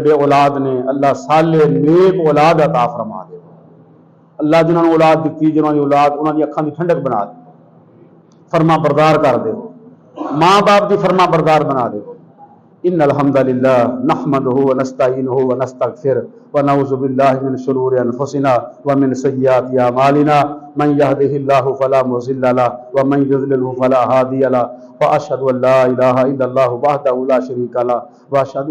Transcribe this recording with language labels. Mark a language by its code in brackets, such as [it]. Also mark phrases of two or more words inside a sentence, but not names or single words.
[pa] بے اولاد نے اللہ صالح نیک اولاد عطا فرما دے اللہ جنہاں نے اولاد دتی جنہاں دی اولاد انہاں دی اکھاں دی ٹھنڈک بنا دے فرما بردار کر دے ماں باپ دی فرما بردار بنا دے [ar] ان الحمدللہ نحمده ونستعینه ونستغفر ونعوذ باللہ من شرور انفسنا ومن سیئات اعمالنا من يهده الله فلا مضل له ومن يضلل فلا هادي له واشهد ان لا اله الا الله وحده لا شريك له واشهد